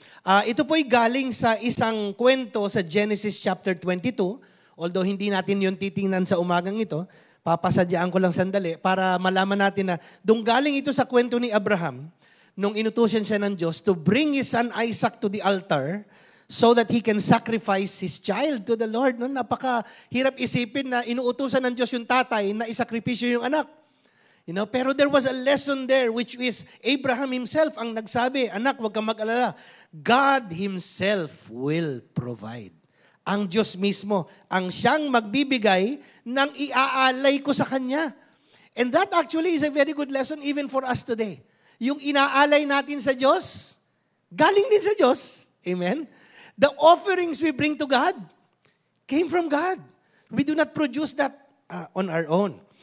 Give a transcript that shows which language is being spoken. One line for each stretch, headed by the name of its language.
Filipino: Ito po'y galing sa isang kwento sa Genesis chapter 22, although hindi natin yun titingnan sa umagang ito, papasadyaan ko lang sandali para malaman natin na doon galing ito sa kwento ni Abraham, nung inutusan siya ng Diyos to bring his son Isaac to the altar, so that he can sacrifice his child to the Lord. No? Napakahirap isipin na inuutusan ng Diyos yung tatay na isakripisyo yung anak. Pero there was a lesson there which is Abraham himself ang nagsabi, anak, huwag kang mag-alala.
English: God himself will provide.
Filipino: Ang Diyos mismo ang siyang magbibigay ng iaalay ko sa Kanya.
English: And that actually is a very good lesson even for us today. Yung inaalay natin sa Diyos, galing din sa Diyos. Amen? The offerings we bring to God came from God. We do not produce that on our own.